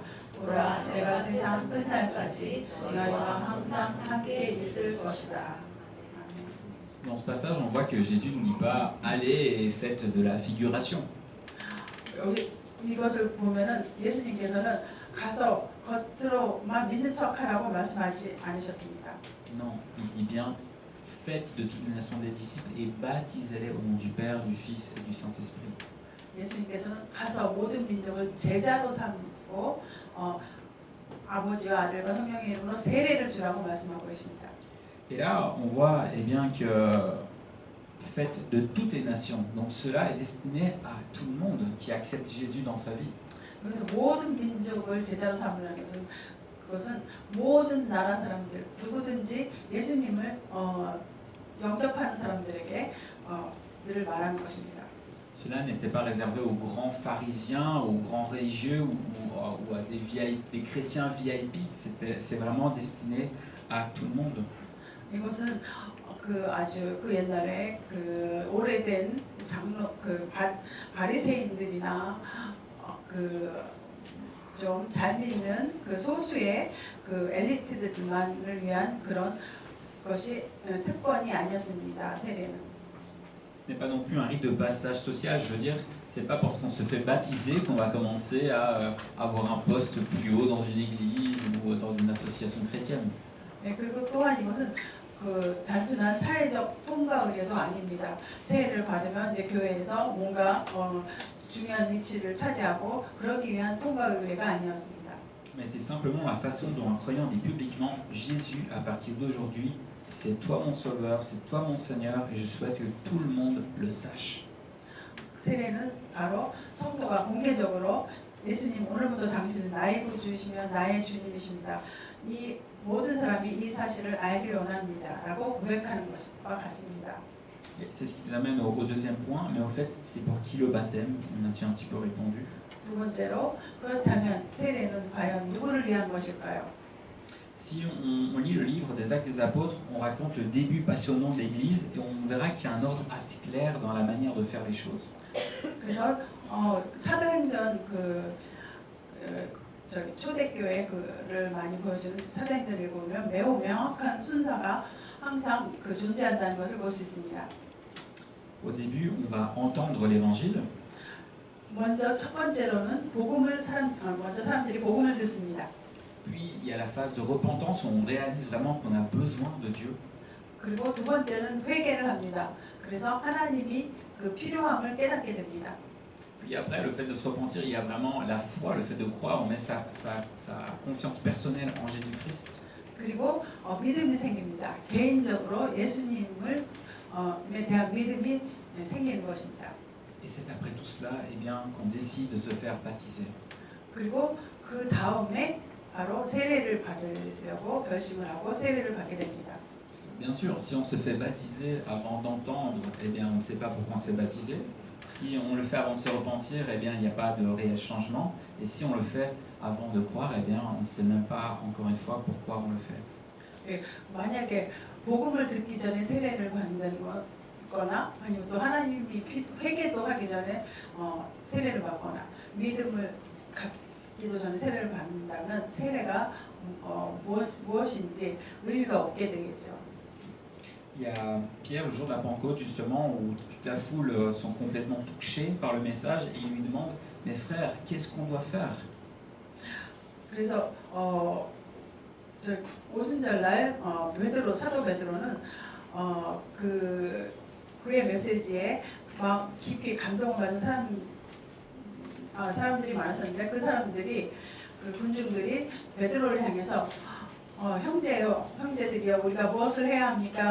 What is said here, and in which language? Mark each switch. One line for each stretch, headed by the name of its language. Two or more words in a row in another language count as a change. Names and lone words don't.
Korean: 보라, 내가 세상 끝날까지 너희와 항상 함께 있을 것이다.
French: Dans ce passage, on voit que Jésus ne dit pas « Allez et faites de la figuration ».
Korean: 이것을 보면은 예수님께서는 가서 겉으로만 믿는 척하라고 말씀하지 않으셨습니다.
French: Non, il dit bien, faites de toutes les nations des disciples et baptisez-les au nom du Père, du Fils et du Saint-Esprit.
Korean: 예수님께서는 가서 모든 민족을 제자로 삼고 아버지와 아들과 성령의 이름으로 세례를 주라고 말씀하고 계십니다.
French: Et là, on voit eh bien, que faites de toutes les nations. Donc cela est destiné à tout le monde qui accepte Jésus dans sa vie.
Korean: 그래서 모든 민족을 제자로 삼으라는 것은 그것은 모든 나라 사람들 누구든지 예수님을 영접하는 사람들에게 늘 말하는 것입니다.
French: Cela n'était pas réservé aux grands pharisiens, aux grands religieux ou à des chrétiens VIP. C'est vraiment destiné à tout le monde.
Korean: 이것은 아주 옛날에 오래된 장로 바리새인들이나 좀 잘 믿는 소수의 엘리트들만을 위한 그런 것이 특권이 아니었습니다. 세례는.
French: Ce n'est pas non plus un rite de passage social, je veux dire, c'est pas parce qu'on se fait baptiser qu'on va commencer à avoir un poste plus haut dans une église ou dans une association chrétienne.
Korean: 네, 그리고 또한 이것은 단순한 사회적 통과 의례도 아닙니다. 세례를 받으면 이제 교회에서 뭔가 중요한 위치를 차지하고 그러기 위한 통과 의례가 아니었습니다.
French: Mais c'est simplement la façon dont un croyant dit publiquement Jésus, à partir d'aujourd'hui, c'est toi mon sauveur, c'est toi mon Seigneur, et je souhaite que tout le monde le sache.
Korean: 세례는 바로 성도가 공개적으로 예수님 오늘부터 당신은 나의 구주이시며 나의 주님이십니다. 이 모든 사람이 이 사실을 알기 원합니다라고 고백하는 것과 같습니다.
French: C'est ce qui nous amène au deuxième point, mais au fait, c'est pour qui le baptême? On a déjà un petit peu répondu.
Korean: 두 번째로 그렇다면 세례는 과연 누구를 위한 것일까요?
French: Si on lit le livre des Actes des Apôtres, on raconte le début passionnant de l'Église et on verra qu'il y a un ordre assez clair dans la manière de faire les choses.
Korean: 그래서 사도행전 초대교회를 많이 보여주는 사도행전을 보면 매우 명확한 순서가 항상 존재한다는 것을 볼 수 있습니다.
French: Au début, on va entendre l'Évangile.
Korean: 먼저 첫 번째로는 먼저 사람들이 복음을 듣습니다.
French: Puis il y a la phase de repentance où on réalise vraiment qu'on a besoin de Dieu.
Korean: 그리고 두 번째는 회개를 합니다. 그래서 하나님이 필요함을 깨닫게 됩니다.
French: Puis après, le fait de se repentir, il y a vraiment la foi, le fait de croire, on met sa confiance personnelle en Jésus-Christ.
Korean: 그리고 믿음이 생깁니다. 개인적으로 예수님을 대한 믿음이 생기는 것입니다.
French: Et c'est après tout cela, eh bien, qu'on décide de se faire baptiser. 그리고 그 다음에 바로 세례를 받으려고 결심을 하고 세례를 받게 됩니다. Bien sûr, si on se fait baptiser avant d'entendre, eh bien, on ne sait pas pourquoi on se fait baptiser. Si on le fait avant de se repentir, eh bien, il n'y a pas de réel changement. Et si on le fait avant de croire, eh bien, on ne sait même pas, encore une fois, pourquoi on le fait.
Korean: 예, 만약에 복음을 듣기 전에 세례를 받는 거나 아니면 또 하나님이 회개도 하기 전에 세례를 받거나 믿음을 갖기도 전에 세례를 받는다면 세례가 무엇인지 의미가 없게 되겠죠.
French: Il y a Pierre, le jour de la Pentecôte, justement, où toute la foule sont complètement touchés par le message et il lui demande « Mais frères, qu'est-ce qu'on doit faire ?»
Korean: 그래서 오순절날 사도 베드로는 그의 메시지에 막 깊이 감동받는 사람들이 많았었는데 그 사람들이 군중들이 베드로를 향해서 형제들이여 우리가 무엇을 해야 합니까?